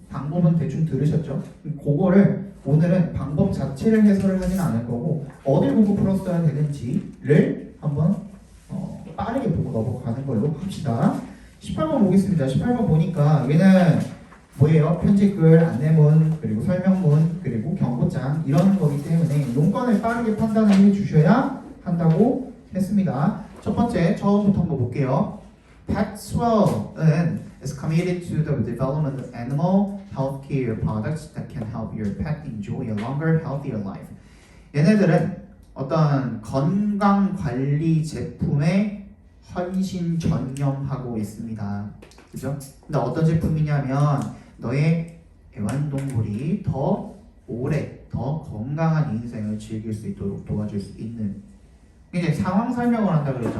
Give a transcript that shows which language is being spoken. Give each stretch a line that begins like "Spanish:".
Korean: 방법은 대충 들으셨죠? 그거를 오늘은 방법 자체를 해설을 하진 않을 거고 어딜 보고 풀었어야 되는지를 한번 빠르게 보고 넘어가는 걸로 합시다. 18번 보겠습니다. 18번 보니까 얘는 뭐예요? 편집글, 안내문, 그리고 설명문, 그리고 경고장 이런 거기 때문에 용건을 빠르게 판단을 해주셔야 한다고 했습니다. 첫 번째, 처음부터 한번 볼게요.
English: Petswell은 is committed to the development of animal healthcare products that can help your pet enjoy a longer, healthier life.
Korean: 얘네들은 어떤 건강 관리 제품에 헌신 전념하고 있습니다. 그죠? 근데 어떤 제품이냐면 너의 애완동물이 더 오래, 더 건강한 인생을 즐길 수 있도록 도와줄 수 있는 이제 상황 설명을 한다 그랬죠.